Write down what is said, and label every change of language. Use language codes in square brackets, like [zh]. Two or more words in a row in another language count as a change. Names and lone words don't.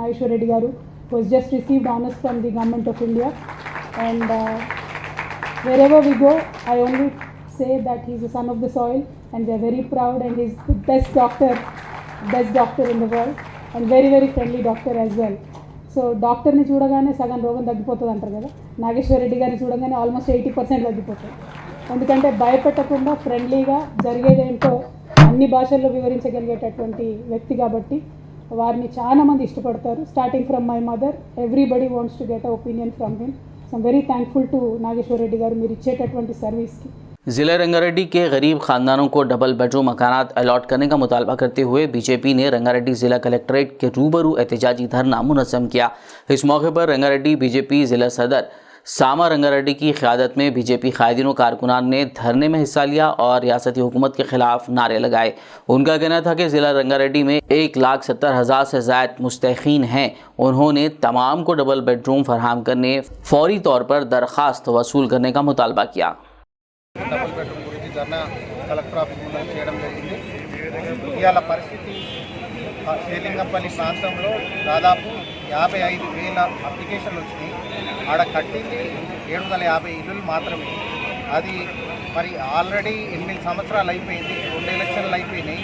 [en] Nageshwar Reddy Garu, who has just received honors from the Government of India. And wherever we go, I only say that he is a son of the soil, and we are very proud, and he is the best doctor in the world, and very, very friendly doctor as well. [te] సో డాక్టర్ని చూడగానే సగం రోగం తగ్గిపోతుంది అంటారు కదా, నాగేశ్వర్ రెడ్డి గారిని చూడగానే ఆల్మోస్ట్ 80% తగ్గిపోతుంది. ఎందుకంటే భయపెట్టకుండా ఫ్రెండ్లీగా జరిగేదేంటో అన్ని భాషల్లో వివరించగలిగేటటువంటి వ్యక్తి కాబట్టి వారిని చాలా మంది ఇష్టపడతారు. [en] Starting from my mother, everybody wants to get a opinion from him. So I'm very thankful to Nageshwar Reddy గారు [te] మీరు ఇచ్చేటటువంటి సర్వీస్కి. [ur] ضلع رنگاریڈی کے غریب خاندانوں کو [en] double bedroom [ur] مکانات الاٹ کرنے کا مطالبہ کرتے ہوئے بی جے پی نے رنگاریڈی ضلع کلکٹریٹ کے روبرو احتجاجی دھرنا منظم کیا. اس موقع پر رنگاریڈی بی جے پی ضلع صدر سما رنگاریڈی کی قیادت میں بی جے پی قائدین کارکنان نے دھرنے میں حصہ لیا اور ریاستی حکومت کے خلاف نعرے لگائے. ان کا کہنا تھا کہ ضلع رنگاریڈی میں 1,70,000 سے زائد مستحقین ہیں. انہوں نے تمام کو [en] double bedroom [ur] فراہم کرنے فوری طور پر درخواست وصول کرنے کا مطالبہ کیا. [en] double bedroom [te] గురించి ధర్నా [en] collector office [te] ముందు చేయడం జరిగింది. ఇవాళ పరిస్థితి శ్రీలింగంపల్లి ప్రాంతంలో దాదాపు 55,000 అప్లికేషన్లు వచ్చినాయి. ఆడ కట్టింది 750 ఇల్లులు మాత్రమే. అది మరి ఆల్రెడీ 8 సంవత్సరాలు అయిపోయింది, 2 ఎలక్షన్లు అయిపోయినాయి.